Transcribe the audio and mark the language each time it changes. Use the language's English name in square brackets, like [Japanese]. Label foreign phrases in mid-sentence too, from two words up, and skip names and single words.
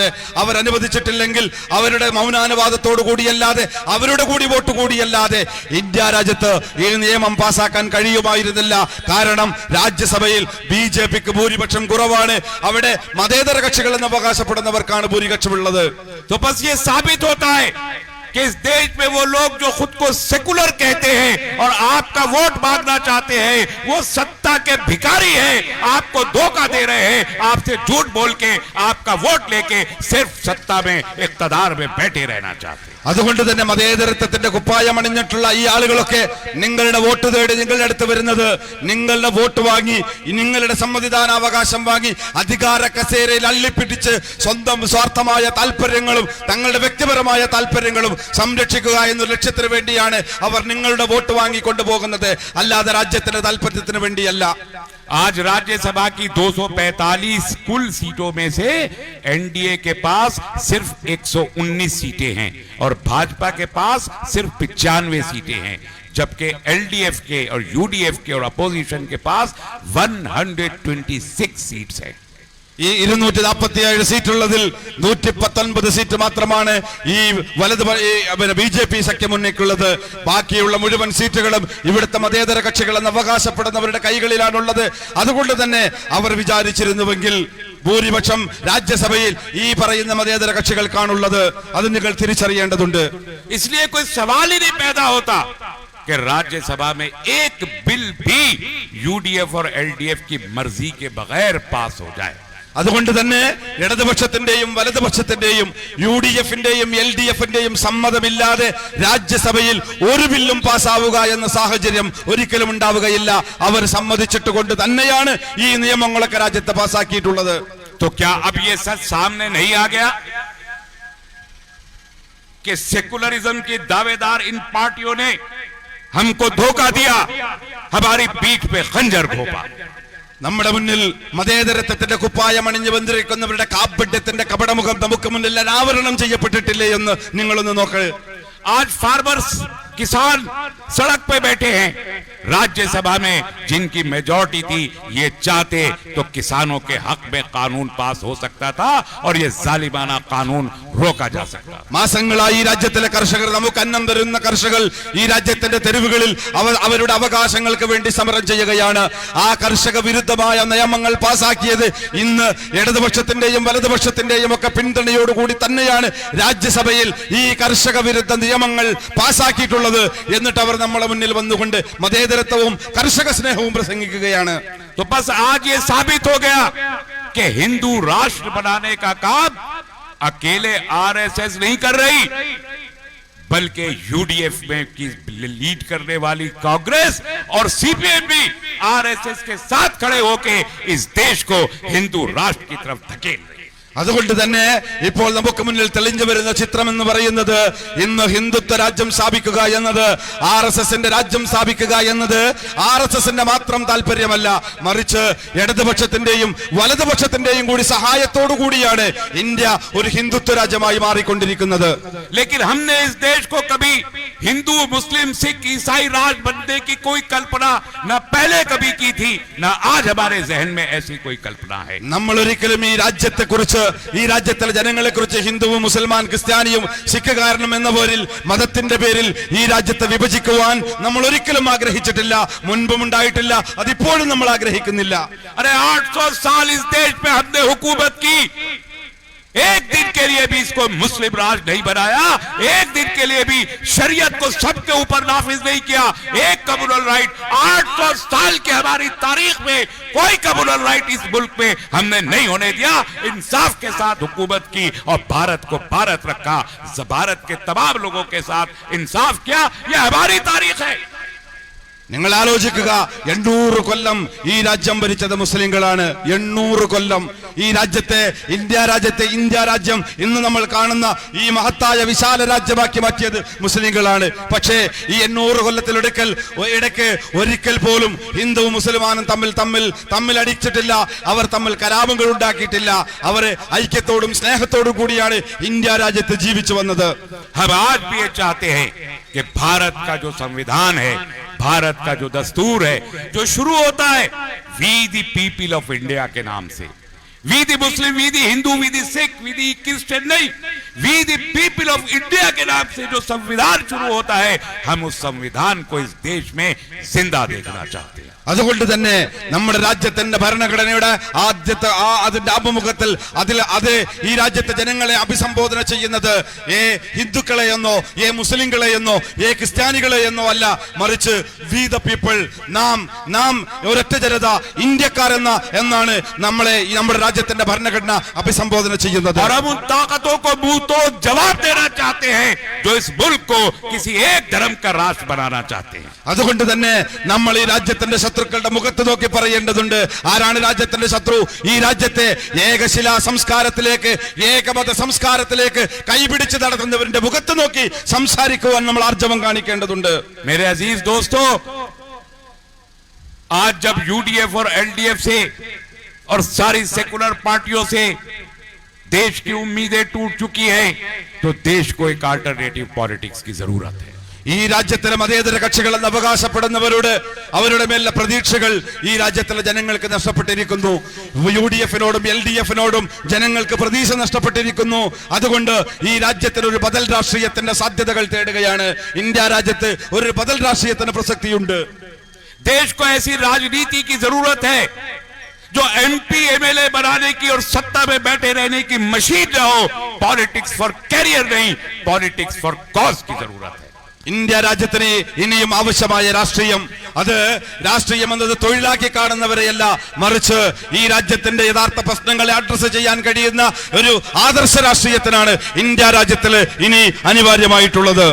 [Malayalam] അവർ അനുവദിച്ചിട്ടില്ലെങ്കിൽ അവരുടെ മൗനാനുവാദത്തോടു കൂടിയല്ലാതെ, അവരുടെ കൂടി വോട്ട് കൂടിയല്ലാതെ ഇന്ത്യ രാജ്യത്ത് ഈ നിയമം പാസാക്കാൻ കഴിയുമായിരുന്നില്ല. കാരണം രാജ്യസഭയിൽ BJPക്ക് ഭൂരിപക്ഷം കുറവാണ്. അവിടെ മതേതര കക്ഷികൾ എന്ന് അവകാശപ്പെടുന്നവർക്കാണ് ഭൂരിപക്ഷമുള്ളത്. [Hindi] तो बस ये साबित होता है कि इस देश में वो लोग जो खुद को सेकुलर कहते हैं और आपका वोट मांगना चाहते हैं, वो सत्ता के भिखारी हैं, आपको धोखा दे रहे हैं, आपसे झूठ बोल के आपका वोट लेके सिर्फ सत्ता में इख्तिदार में बैठे रहना चाहते हैं. [Malayalam] അതുകൊണ്ട് തന്നെ മതേതരത്വത്തിന്റെ കുപ്പായം അണിഞ്ഞിട്ടുള്ള ഈ ആളുകളൊക്കെ നിങ്ങളുടെ വോട്ട് തേടി നിങ്ങളുടെ അടുത്ത് വരുന്നത്, നിങ്ങളുടെ വോട്ട് വാങ്ങി നിങ്ങളുടെ സമ്മതിദാനാവകാശം വാങ്ങി അധികാര കസേരയിൽ അള്ളിപ്പിടിച്ച് സ്വന്തം സ്വാർത്ഥമായ താല്പര്യങ്ങളും തങ്ങളുടെ വ്യക്തിപരമായ താല്പര്യങ്ങളും സംരക്ഷിക്കുക എന്ന ലക്ഷ്യത്തിന് വേണ്ടിയാണ് അവർ നിങ്ങളുടെ വോട്ട് വാങ്ങിക്കൊണ്ടു പോകുന്നത്, അല്ലാതെ രാജ്യത്തിന്റെ താല്പര്യത്തിന് വേണ്ടിയല്ല. [Hindi] आज राज्यसभा की 245 कुल सीटों में से एनडीए के पास सिर्फ 119 सीटें हैं और भाजपा के पास सिर्फ 95 सीटें हैं, जबकि एलडीएफ के और यूडीएफ के और अपोजिशन के पास 126 सीट्स हैं. [Malayalam] ഈ 247 സീറ്റുള്ളതിൽ 119 സീറ്റ് മാത്രമാണ് ഈ BJP സഖ്യമുന്നണിക്കുള്ളത്. ബാക്കിയുള്ള മുഴുവൻ സീറ്റുകളും ഇവിടുത്തെ മതേതര കക്ഷികൾ എന്ന് അവകാശപ്പെടുന്നവരുടെ കൈകളിലാണുള്ളത്. അതുകൊണ്ട് തന്നെ അവർ വിചാരിച്ചിരുന്നുവെങ്കിൽ ഭൂരിപക്ഷം രാജ്യസഭയിൽ ഈ പറയുന്ന മതേതര കക്ഷികൾക്കാണുള്ളത്. അത് നിങ്ങൾ തിരിച്ചറിയേണ്ടതുണ്ട്. [Hindi] इसलिए कोई सवाल ही नहीं पैदा होता कि राज्यसभा में एक बिल भी यूडीएफ और एलडीएफ की मर्जी के बगैर पास हो जाए. [Malayalam] അതുകൊണ്ട് തന്നെ ഇടതുപക്ഷത്തിന്റെയും വലതുപക്ഷത്തിന്റെയും UDFന്റെയും LDFന്റെയും സമ്മതമില്ലാതെ രാജ്യസഭയിൽ ഒരു ബില്ലും പാസ്സാവുക എന്ന സാഹചര്യം ഒരിക്കലും ഉണ്ടാവുകയില്ല. അവർ സമ്മതിച്ചിട്ട് കൊണ്ട് തന്നെയാണ് ഈ നിയമങ്ങളൊക്കെ രാജ്യത്ത് പാസ്സാക്കിയിട്ടുള്ളത്. [Hindi] तो क्या अब ये सच सामने नहीं आ गया कि सेकुलरिज्म के दावेदार इन पार्टियों ने हमको धोखा दिया, हमारी पीठ पे खंजर घोंपा. [Malayalam] നമ്മുടെ മുന്നിൽ മതേതരത്വത്തിന്റെ കുപ്പായം അണിഞ്ഞു വന്നിരിക്കുന്നവരുടെ കാപട്യത്തിന്റെ കപടമുഖം നമുക്ക് മുന്നിൽ അനാവരണം ചെയ്യപ്പെട്ടിട്ടില്ലേ എന്ന് നിങ്ങളൊന്ന് നോക്ക്. [Hindi] आज फार्मर्स किसान सड़क पे बैठे हैं. राज्यसभा में जिनकी मेजॉरिटी थी, ये चाहते तो किसानों के हक में कानून पास हो सकता था और ये जालिमाना कानून रोका जा सकता. [Malayalam] മാസങ്ങളായി ഈ രാജ്യത്തിലെ കർഷകർ, നമുക്ക് അന്നം തരുന്ന കർഷകർ ഈ രാജ്യത്തിന്റെ തെരുവുകളിൽ അവരുടെ അവകാശങ്ങൾക്ക് വേണ്ടി സമരം ചെയ്യുകയാണ്. ആ കർഷക വിരുദ്ധമായ നിയമങ്ങൾ പാസാക്കിയത് ഇന്ന് ഇടതുപക്ഷത്തിന്റെയും വലതുപക്ഷത്തിന്റെയും ഒക്കെ പിന്തുണയോടുകൂടി തന്നെയാണ് രാജ്യസഭയിൽ ഈ കർഷക വിരുദ്ധ നിയമങ്ങൾ പാസാക്കിയിട്ടുള്ളത്. എന്നിട്ട് അവർ നമ്മളെ മുന്നിൽ വന്നുകൊണ്ട് മതേതരത്വവും കർഷക സ്നേഹവും പ്രസംഗിക്കുകയാണ്. [Hindi] तो बस आज ये साबित हो गया कि हिंदू राष्ट्र बनाने का काम अकेले आरएसएस नहीं कर रही, बल्कि यूडीएफ में की लीड करने वाली कांग्रेस और सीपीएम भी आरएसएस के साथ खड़े होकर इस देश को हिंदू राष्ट्र की तरफ धकेल रही. [Malayalam] അതുകൊണ്ട് തന്നെ ഇപ്പോൾ നമുക്ക് മുന്നിൽ തെളിഞ്ഞു വരുന്ന ചിത്രം എന്ന് പറയുന്നത്, ഇന്ന് ഹിന്ദുത്വ രാജ്യം സ്ഥാപിക്കുക എന്നത്, RSSന്റെ രാജ്യം സ്ഥാപിക്കുക എന്നത് RSSന്റെ മാത്രം താല്പര്യമല്ല, മറിച്ച് ഇടതുപക്ഷത്തിന്റെയും വലതുപക്ഷത്തിന്റെയും കൂടി സഹായത്തോടു കൂടിയാണ് ഇന്ത്യ ഒരു ഹിന്ദുത്വ രാജ്യമായി മാറിക്കൊണ്ടിരിക്കുന്നത്. [Hindi] लेकिन हमने इस देश को कभी हिंदू मुस्लिम सिख ईसाई राज बनने की कोई कल्पना न पहले कभी की थी, न आज हमारे जहन में ऐसी कोई कल्पना है. [Malayalam] നമ്മൾ ഒരിക്കലും ഈ രാജ്യത്തെ കുറിച്ച്, ഈ രാജ്യത്തിലെ ജനങ്ങളെ കുറിച്ച് ഹിന്ദുവും മുസൽമാൻ ക്രിസ്ത്യാനിയും സിഖുകാരനും എന്ന പേരിൽ, മതത്തിന്റെ പേരിൽ ഈ രാജ്യത്തെ വിഭജിക്കുവാൻ നമ്മൾ ഒരിക്കലും ആഗ്രഹിച്ചിട്ടില്ല, മുൻപും ഉണ്ടായിട്ടില്ല, അതിപ്പോഴും നമ്മൾ ആഗ്രഹിക്കുന്നില്ല. [Hindi] अरे 800 साल इस देश में हमने हुकूमत की, एक दिन के लिए भी इसको मुस्लिम राज नहीं बनाया, एक दिन के लिए भी शरीयत को सबके ऊपर नाफिज नहीं किया. एक [English] communal riot [Hindi] 800 साल के हमारी तारीख में कोई [English] communal riot [Hindi] इस मुल्क में हमने नहीं होने दिया. इंसाफ के साथ हुकूमत की और भारत को भारत रखा, भारत के तमाम लोगों के साथ इंसाफ किया. यह हमारी तारीख है. [Malayalam] നിങ്ങൾ ആലോചിക്കുക, 800 കൊല്ലം ഈ രാജ്യം ഭരിച്ചത് മുസ്ലിങ്ങളാണ്. 800 കൊല്ലം ഈ രാജ്യത്തെ, ഇന്ത്യ രാജ്യം ഇന്ന് നമ്മൾ കാണുന്ന ഈ മഹത്തായ വിശാല രാജ്യമാക്കി മാറ്റിയത് മുസ്ലിങ്ങളാണ്. പക്ഷേ ഈ 800 കൊല്ലത്തിലിടയ്ക്ക് ഒരിക്കൽ പോലും ഹിന്ദുവും മുസൽമാനും തമ്മിൽ അടിച്ചിട്ടില്ല. അവർ തമ്മിൽ കലാപങ്ങൾ ഉണ്ടാക്കിയിട്ടില്ല. അവരെ ഐക്യത്തോടും സ്നേഹത്തോടും കൂടിയാണ് ഇന്ത്യ രാജ്യത്ത് ജീവിച്ചു വന്നത്. [Hindi] हम आज भी ये चाहते हैं कि भारत का जो संविधान है, भारत का जो दस्तूर है, जो शुरू होता है [English] we the people of India [Hindi] के नाम से, [English] we the Muslim, we the Hindu, we the Sikh, we the Christian [Hindi] नहीं, [English] we the people of India [Hindi] के नाम से जो संविधान शुरू होता है, हम उस संविधान को इस देश में जिंदा देखना चाहते हैं। [Malayalam] അതുകൊണ്ട് തന്നെ നമ്മുടെ രാജ്യത്തിന്റെ ഭരണഘടനയുടെ ആദ്യത്തെ അതിന്റെ ആഭിമുഖ്യത്തിൽ അത് ഈ രാജ്യത്തെ ജനങ്ങളെ അഭിസംബോധന ചെയ്യുന്നത് ഹിന്ദുക്കളെയെന്നോ മുസ്ലിങ്ങളെയെന്നോ ക്രിസ്ത്യാനികളെയെന്നോ അല്ല, മറിച്ച് [English] we the people, [Malayalam] നാം ഒരൊറ്റ ജനത, ഇന്ത്യക്കാർ എന്നാണ് നമ്മളെ നമ്മുടെ രാജ്യത്തിന്റെ ഭരണഘടന അഭിസംബോധന ചെയ്യുന്നത്. [Hindi] और हम उन ताकतों को मुंह तो जवाब देना चाहते हैं जो इस मुल्क को किसी एक धर्म का राष्ट्र बनाना चाहते हैं. [Malayalam] അതുകൊണ്ട് തന്നെ നമ്മൾ ഈ രാജ്യത്തിന്റെ ശത്രുക്കളുടെ മുഖത്ത് നോക്കി പറയേണ്ടതുണ്ട്. ആരാണ് രാജ്യത്തിന്റെ ശത്രു? ഈ രാജ്യത്തെ ഏകശിലാ സംസ്കാരത്തിലേക്ക്, ഏകമത സംസ്കാരത്തിലേക്ക് കൈപിടിച്ച് നടത്തുന്നവരുടെ മുഖത്ത് നോക്കി സംസാരിക്കുവാൻ നമ്മൾ ആർജവം കാണിക്കേണ്ടതുണ്ട്. [Hindi] मेरे अजीज दोस्तों, आज जब यूडीएफ और एलडीएफ से और सारी सेकुलर पार्टियों से देश की उम्मीदें टूट चुकी हैं, तो देश को एक [English] alternative politics [Hindi] की जरूरत है. [Malayalam] ഈ രാജ്യത്തിലെ മതേതര കക്ഷികളെന്ന് അവകാശപ്പെടുന്നവരോട് അവരുടെ മേലുള്ള പ്രതീക്ഷകൾ ഈ രാജ്യത്തിലെ ജനങ്ങൾക്ക് നഷ്ടപ്പെട്ടിരിക്കുന്നു. യുഡിഎഫിനോടും എൽഡിഎഫിനോടും ജനങ്ങൾക്ക് പ്രതീക്ഷ നഷ്ടപ്പെട്ടിരിക്കുന്നു. അതുകൊണ്ട് ഈ രാജ്യത്തിന് ഒരു ബദൽ രാഷ്ട്രീയത്തിന്റെ സാധ്യതകൾ തേടുകയാണ്. ഇന്ത്യ രാജ്യത്ത് ഒരു ബദൽ രാഷ്ട്രീയത്തിന് പ്രസക്തിയുണ്ട്. [Hindi] देश को ऐसी राजनीति की जरूरत है जो [English] MP MLA [Hindi] बनाने की और सत्ता में बैठे रहने की मशीन न हो. [English] politics for career [Hindi] नहीं, [English] politics for cause [Hindi] की जरूरत है. [Malayalam] ഇന്ത്യ രാജ്യത്തിന് ഇനിയും ആവശ്യമായ രാഷ്ട്രീയം, അത് രാഷ്ട്രീയം എന്നത് തൊഴിലാക്കി കാണുന്നവരെയല്ല, മറിച്ച് ഈ രാജ്യത്തിന്റെ യഥാർത്ഥ പ്രശ്നങ്ങളെ അഡ്രസ് ചെയ്യാൻ കഴിയുന്ന ഒരു ആദർശ രാഷ്ട്രീയത്തിനാണ് ഇന്ത്യ രാജ്യത്തിൽ ഇനി അനിവാര്യമായിട്ടുള്ളത്.